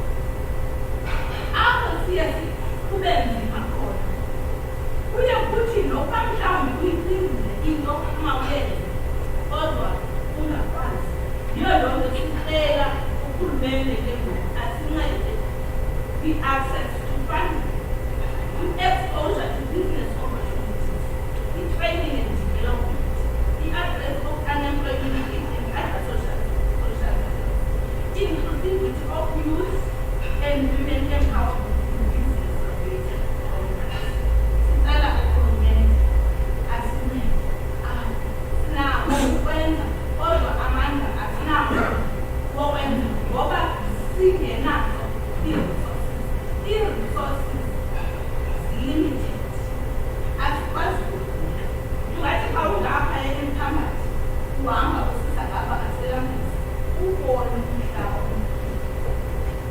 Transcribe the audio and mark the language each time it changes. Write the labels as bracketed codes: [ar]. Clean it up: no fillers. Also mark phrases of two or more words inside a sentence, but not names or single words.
[xh] apho siye kube nzima khona kuye kuthi nokuba mhlawumbi uyicingile into uma uyenze kodwa ungakwazi yiyo loo nto sicela urhulumente ke ngoku asincede i- [en] access to funding, [xh] i- [en] exposure to business opportunities, [xh] i- [en] training and development, [xh] i- [en] address of unemployment and other social services, inclusivity of youth and women empowerment in business-related programs. [xh] Sicela urhulumente asincede sinako ukwenza kodwa amandla asinawo wokwenza ngoba singenazo i- [en] resources limited [xh] asikwazi ungathi xa ungapha emphakathi uhamba usisa ngapha ngaselambisi ubone umhlaba